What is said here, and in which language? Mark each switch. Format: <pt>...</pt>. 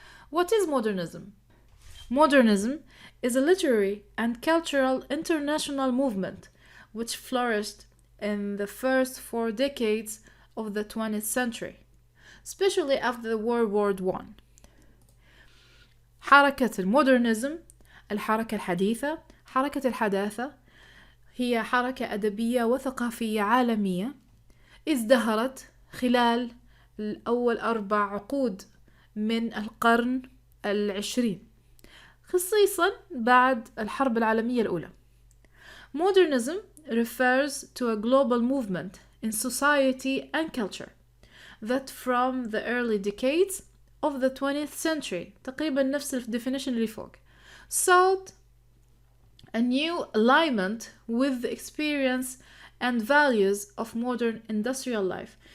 <en>What is modernism? Modernism is a literary and cultural international movement which flourished in the first 4 decades of the 20th century, especially after World War I.</en> <ar>حركة المودرنزم، الحركة الحديثة، حركة الحداثة هي حركة أدبية وثقافية عالمية ازدهرت خلال الأول 4 عقود من القرن 20 خصيصا بعد الحرب العالمية الأولى.</ar> <en>Modernism refers to a global movement in society and culture that from the early decades of the 20th century</en> <ar>تقريبا نفس definition اللي فوق</ar> <en>sought a new alignment with the experience and values of modern industrial life.</en>